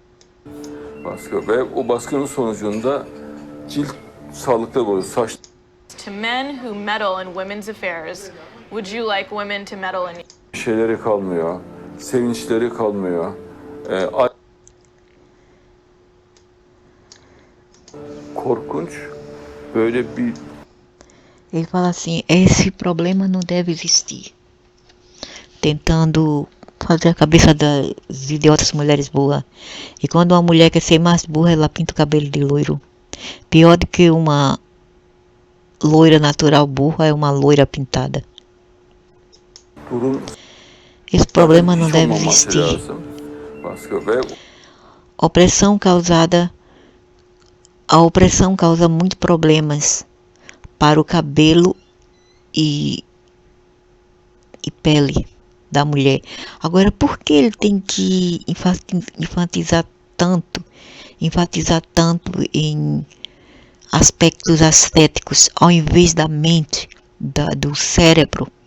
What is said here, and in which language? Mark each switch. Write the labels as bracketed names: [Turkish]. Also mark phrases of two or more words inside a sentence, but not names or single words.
[Turkish] Baskı ve o baskının sonucunda cilt sağlıklı oluyor. [English] Saç to men who meddle in women's affairs, would you like women to meddle in? [Turkish] Şeyleri kalmıyor, sevinçleri kalmıyor. Korkunç böyle bir [Portuguese] Ele fala assim, esse problema não deve existir. Tentando fazer a cabeça das idiotas mulheres boas. E quando uma mulher quer ser mais burra, ela pinta o cabelo de loiro. Pior do que uma loira natural burra é uma loira pintada. [Turkish] durum [Portuguese] Esse problema não [Turkish] hiç [Portuguese] deve [Turkish] olmaması [Portuguese] existir. [Turkish] lazım. Ve [Portuguese] Opressão causada. A opressão causa muitos problemas para o cabelo e pele da mulher. Agora, por que ele tem que enfatizar tanto em aspectos estéticos, ao invés da mente, do cérebro?